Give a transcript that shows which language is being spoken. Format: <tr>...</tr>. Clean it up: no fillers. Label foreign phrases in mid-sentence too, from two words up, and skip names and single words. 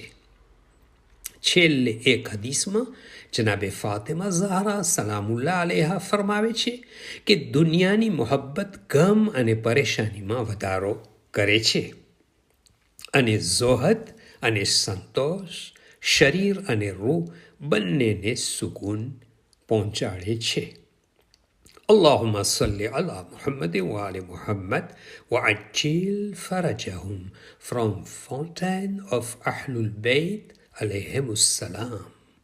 <gu>છેલ્લે એક હદીસમાં જનાબે ફાતિમા ઝહરા</gu> <ar>سلام الله عليها</ar> <gu>ફરમાવે છે કે દુનિયાની મોહબ્બત ગમ અને પરેશાનીમાં વધારો કરે છે, અને ઝોહદ અને સંતોષ શરીર અને રૂહ બંનેને સુકૂન પહોંચાડે છે.</gu> <ar>اللهم صل على محمد وآل محمد وعجل فرجهم from Fountain of Ahlul Bayt عليهم السلام.</ar>